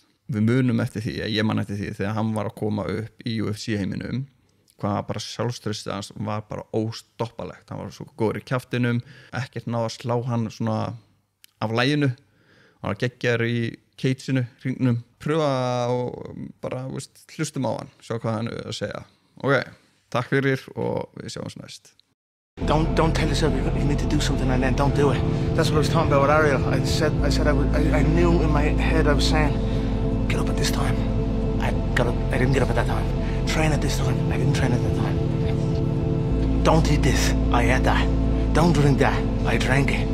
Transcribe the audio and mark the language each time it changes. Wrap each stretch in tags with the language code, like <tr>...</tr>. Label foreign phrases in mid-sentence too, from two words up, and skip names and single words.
<is>Við munum eftir því, ég man eftir því þegar hann var að koma upp í UFC heiminum, hvað bara sjálfstraustið hans var bara óstoppalegt. Hann var svo góður í kjaftinum, ekkert náða að slá hann svona af laginu, hann var geggjaður í keitsinu, hringnum, pröfa og bara hlustum á hann, sjá hvað hann að segja. Ok, takk fyrir og við sjáum næst.</is> <en>Don't tell yourself you need to do something and then don't do it. That's what I was talking about with Ariel. I knew in my head I was saying, get up at this time. I didn't get up at that time. Train at this time. I didn't train at that time. Don't eat this. I ate that. Don't drink that. I drank it.</en>